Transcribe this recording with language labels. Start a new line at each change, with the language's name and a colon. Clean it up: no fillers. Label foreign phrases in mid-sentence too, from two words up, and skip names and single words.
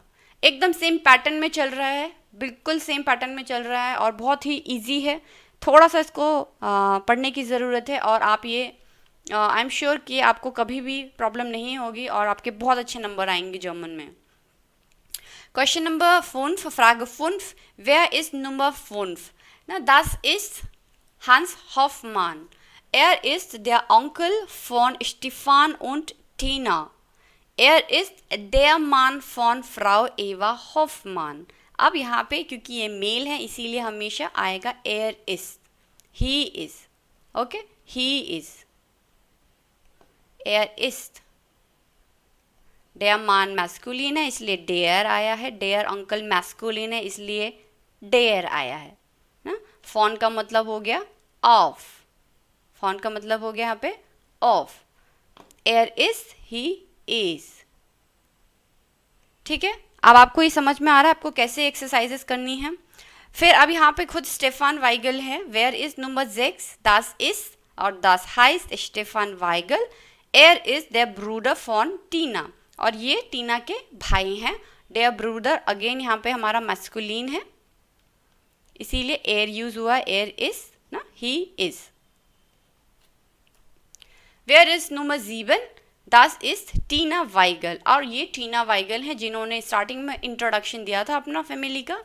Hindi: एकदम
English: same pattern
Hindi: में चल रहा है, बिल्कुल
English: same pattern
Hindi: में चल रहा है और बहुत ही इजी है। थोड़ा सा इसको पढ़ने की ज़रूरत है और आप ये
English: I am sure
Hindi: कि आपको कभी भी प्रॉब्लम नहीं होगी और आपके बहुत अच्छे नंबर आएंगे जर्मन में।
English: Question Number 5,
German: Frage 5. Wer ist Nummer 5? Na, das ist Hans Hoffmann. Er ist der Onkel von Stefan und Tina. Er ist der Mann von Frau Eva Hoffmann.
Hindi: अब यहाँ पे क्योंकि ये मेल है इसीलिए हमेशा आएगा
German: er ist.
English: He is. Okay? He is.
German: Er ist. der Mann
Hindi: मैस्कुलिन है इसलिए डेयर आया है,
German: der Onkel
Hindi: मैस्कुलिन है इसलिए डेयर आया है ना। फॉन का मतलब हो गया ऑफ, फॉन का मतलब हो गया यहाँ पे ऑफ।
German: er ist,
English: he is.
Hindi: ठीक है, अब आपको ये समझ में आ रहा है आपको कैसे एक्सरसाइजेस करनी है। फिर अब यहाँ पे खुद स्टेफान वाइगल है,
German: wer ist Nummer 6, das ist और das heißt स्टेफान वाइगल, er ist der Bruder von टीना,
Hindi: और ये टीना के भाई हैं।
German: der Bruder
Hindi: अगेन यहाँ पे हमारा मैस्कुलिन है इसीलिए एयर यूज हुआ,
German: er ist
Hindi: ना,
English: he is.
German: wer ist Nummer 7, das ist Tina Weigel,
Hindi: और ये टीना वाइगल हैं जिन्होंने स्टार्टिंग में इंट्रोडक्शन दिया था अपना फैमिली का।